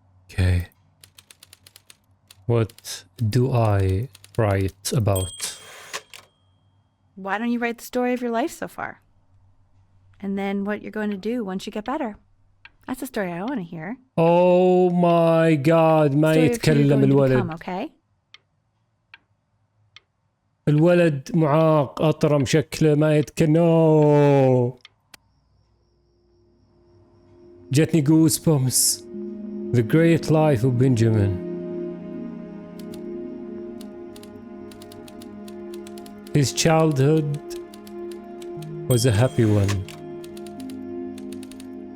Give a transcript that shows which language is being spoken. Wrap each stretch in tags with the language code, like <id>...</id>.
<en>Okay. What do I write about? Why don't you write the story of your life so far? And then what you're going to do once you get better. That's the story I want to hear. Oh my God,</en> <ar>ما يتكلم الولد.</ar> <en>Okay?</en> <ar>الولد معاق أطرم شكله ما يتكلم. جتني</ar> <en>goosebumps. The Great Life of Benjamin. His childhood was a happy one.</en>